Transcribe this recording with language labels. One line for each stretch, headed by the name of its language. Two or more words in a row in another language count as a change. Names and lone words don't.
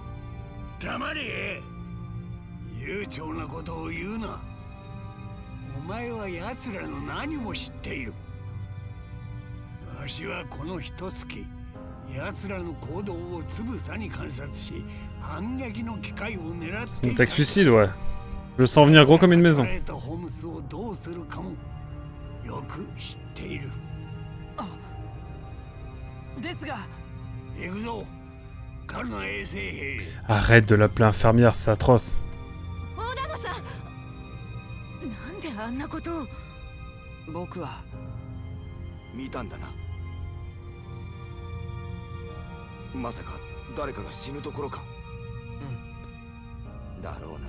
Japanese: 黙れ。悠長なことを言うな。お前は奴らの何も知っている。わしはこの一月奴らの行動をつぶさに観察し、反撃の機会を狙っていた。
French: Une attaque suicide, ouais. Je le sens venir gros comme une maison.
Japanese: ホムスをどうするかもよく知っている。ですが、行くぞ。カルナ衛生兵。
French: Arrête de l'appeler infirmière, c'est atroce.
Japanese: オダマさん、なんであんなことを。僕は見たんだな。まさか誰かが死ぬところか。だろうな。